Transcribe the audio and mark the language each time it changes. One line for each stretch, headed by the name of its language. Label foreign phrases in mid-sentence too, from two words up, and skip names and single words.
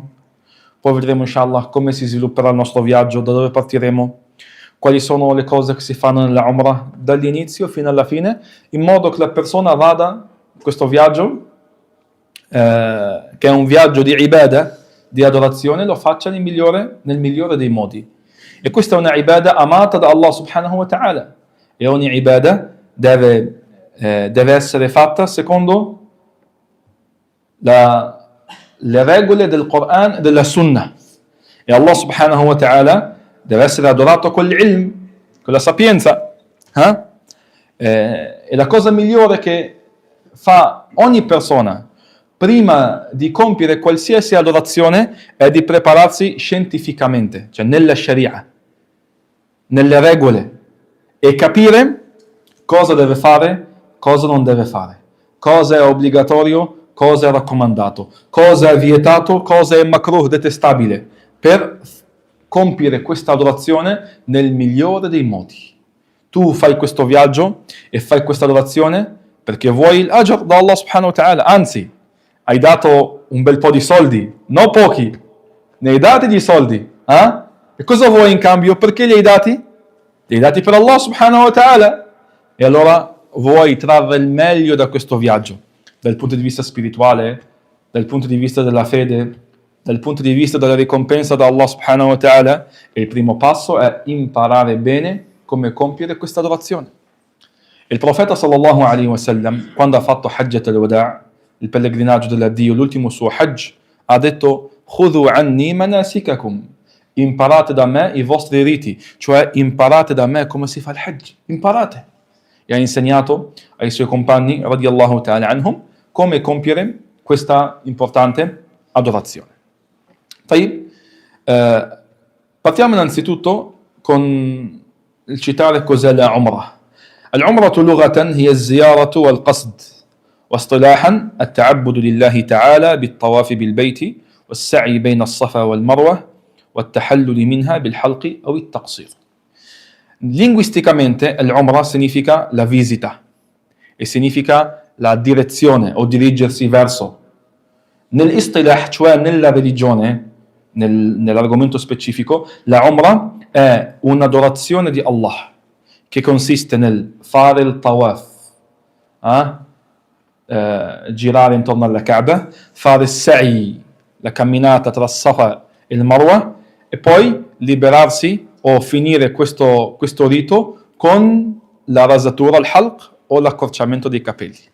Italian: Poi vedremo inshallah come si svilupperà il nostro viaggio, da dove partiremo, quali sono le cose che si fanno nella Umrah dall'inizio fino alla fine, in modo che la persona vada questo viaggio, che è un viaggio di ibadah, di adorazione, lo faccia nel migliore dei modi. E questa è una ibadah amata da Allah
Arabic: سبحانه وتعالى,
Italian: e ogni ibadah deve essere fatta secondo le regole del Quran e della Sunnah, e Allah
Arabic: سبحانه وتعالى
Italian: deve essere adorato con l'ilm, con la sapienza. E la cosa migliore che fa ogni persona prima di compiere qualsiasi adorazione è di prepararsi scientificamente, cioè nella Sharia, nelle regole, e capire cosa deve fare, cosa non deve fare, cosa è obbligatorio, cosa è raccomandato, cosa è vietato, cosa è makruh, detestabile, per compiere questa adorazione nel migliore dei modi. Tu fai questo viaggio e fai questa adorazione perché vuoi l'ajr da Allah
Arabic: سبحانه وتعالى,
Italian: anzi hai dato un bel po' di soldi, non pochi, ne hai dati di soldi, e cosa vuoi in cambio? Perché li hai dati? Li hai dati per Allah
Arabic: سبحانه وتعالى,
Italian: e allora vuoi trarre il meglio da questo viaggio, dal punto di vista spirituale, dal punto di vista della fede, dal punto di vista della ricompensa da Allah
Arabic: سبحانه وتعالى,
Italian: e il primo passo è imparare bene come compiere questa adorazione. Il profeta
Arabic: صلى الله عليه وسلم,
Italian: quando ha fatto Hajjat al-Wada', il pellegrinaggio dell'addio, l'ultimo suo Hajj, ha detto:
Arabic: خذوا عني مناسككم,
Italian: imparate da me i vostri riti, cioè imparate da me come si fa il Hajj, imparate. E ha insegnato ai suoi compagni
Arabic: رضي الله تعالى عنهم
Italian: come compiere questa importante adorazione. Partiamo innanzitutto con il citare cos'è la Umrah.
Arabic: العمرة لغة هي الزيارة والقصد، واصطلاحا التعبد لله تعالى بالطواف بالبيت والسعي بين الصفا والمروة والتحلل منها بالحلق أو التقصير.
Italian: Linguisticamente l'Umrah significa la visita e significa la direzione o dirigersi verso. Nell'istilah, cioè nella religione, nell'argomento specifico, la Umrah è un'adorazione di Allah che consiste nel fare il tawaf, girare intorno alla Kaaba, fare sa'i, la camminata tra Safa e il Marwa, e poi liberarsi o finire questo rito con la rasatura, il halq, o l'accorciamento dei capelli.